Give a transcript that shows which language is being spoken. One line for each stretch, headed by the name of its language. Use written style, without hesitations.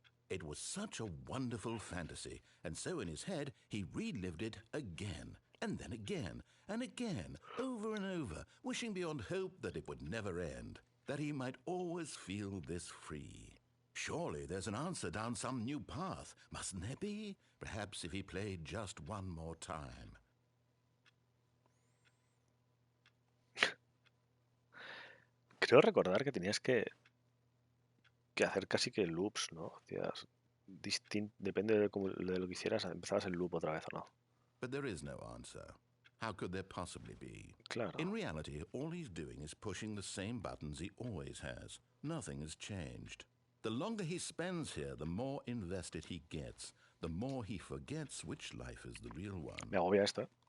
English: It was such a wonderful fantasy, and so in his head he relived it again, and then again, and again, over and over, wishing beyond hope that it would never end, that he might always feel this free. Surely there's an answer down some new path, mustn't there be? Perhaps if he played just one more time.
Spanish: Creo recordar que tenías que hacer casi que loops, ¿no? Hacías depende de lo que hicieras, empezabas el loop otra vez o no.
English: But there is no answer. How could there possibly be?
Spanish: Claro.
English: In reality, all he's doing is pushing the same buttons he always has. Nothing has changed. The longer he spends here, the more invested he gets, the more he forgets which life is the real one.
Spanish: Me agobia esto, ¿eh?